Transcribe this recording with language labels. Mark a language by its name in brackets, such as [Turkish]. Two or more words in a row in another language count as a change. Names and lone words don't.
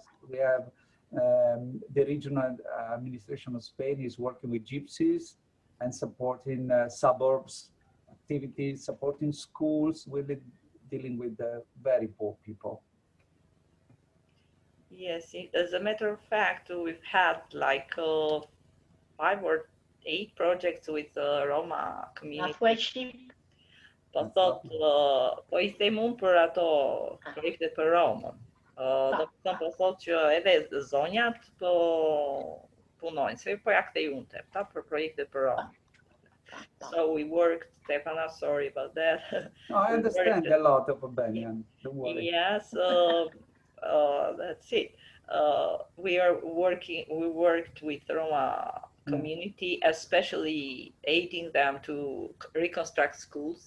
[English] We have the regional administration of Spain is working with gypsies and supporting suburbs activities, supporting schools, with dealing with the very poor people. Yes, as a matter of fact, we've had like 5 or 8 projects with the Roma community. [Albanian] Po [English] That's [Albanian] thot, [English] lovely. [Albanian] po I them unë për ato projekte për Romën. Do të thënë po thot që edhe zonjat po punojnë, se po ja kthej unë Tefta për projekte për Romën. [English] So we worked, Stefana, sorry about that. No, I understand a lot of Albanian, don't worry. Yes, that's it. We worked with Roma community, especially aiding them to reconstruct schools.